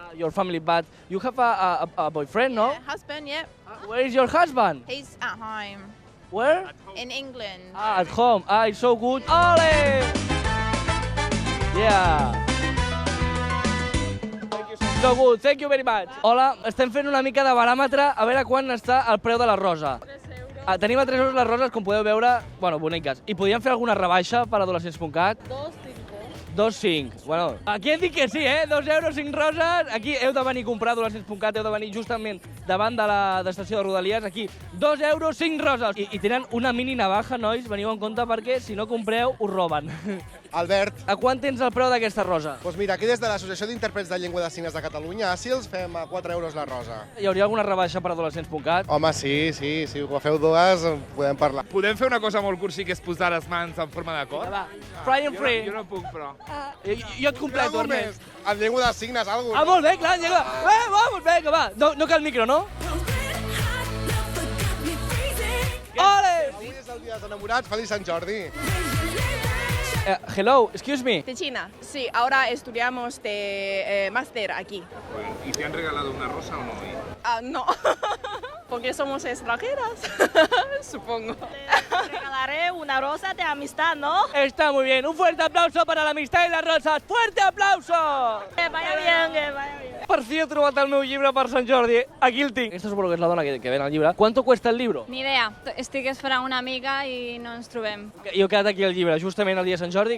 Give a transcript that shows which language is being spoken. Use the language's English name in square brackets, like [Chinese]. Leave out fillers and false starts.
[English] Your family, but you have a boyfriend, no? Husband, yeah. Where is your husband? He's at home. Where? In England. At home. It's so good. Ole! Yeah. So good, thank you very much. [Catalan] Hola, estem fent una mica de baròmetre a veure quan està el preu de la rosa. Tenim a 3 euros les roses, com podeu veure, bueno, boniques. I podríem fer alguna rebaixa per adolescents.cat? 2,5. Bueno, aquí hem dit que sí, 2 euros, 5 roses. Aquí heu de venir a comprar adolescents.cat, heu de venir justament davant de l'estació de Rodalies. Aquí, 2 euros, 5 roses. I tenen una mini navaja, nois, veniu en compte perquè si no compreu us roben. Albert, A quant tens el preu d'aquesta rosa? doncs mira, aquí des de l'Associació d'Intèrprets de Llengua de Signes de Catalunya, ASILS, fem a 4 euros la rosa. Hi hauria alguna rebaixa per adolescents.cat? Home, sí, si ho feu dues, podem parlar. Podem fer una cosa molt cursi, que és posar les mans en forma de cor? Va, fry and free. Jo no puc, però... Jo et completo, Algú Ernest. més, en llengua de signes, algú. Ah, molt bé, clar, llega. [Spanish] Vamos, [Catalan] vinga, va. No cal micro, no? Ole! Avui és el dia dels enamorats, feliç Sant Jordi. [English] Hello, excuse me. [Spanish] De China. Sí, ahora estudiamos de máster aquí. ¿Y te han regalado una rosa o no? No, porque somos extranjeras, supongo. Te regalaré una rosa de amistad, ¿no? Está muy bien. Un fuerte aplauso para la amistad y las rosas. ¡Fuerte aplauso! Que vaya bien, que vaya bien. [Catalan] Per fi he trobat el meu llibre per Sant Jordi. Aquí el tinc. Aquesta suposo que és la dona que ven el llibre. [Spanish] ¿Cuánto cuesta el libro? [Catalan] Ni idea. Estic esperant una amiga i no ens trobem. Jo he quedat aquí el llibre, justament el dia de Sant Jordi.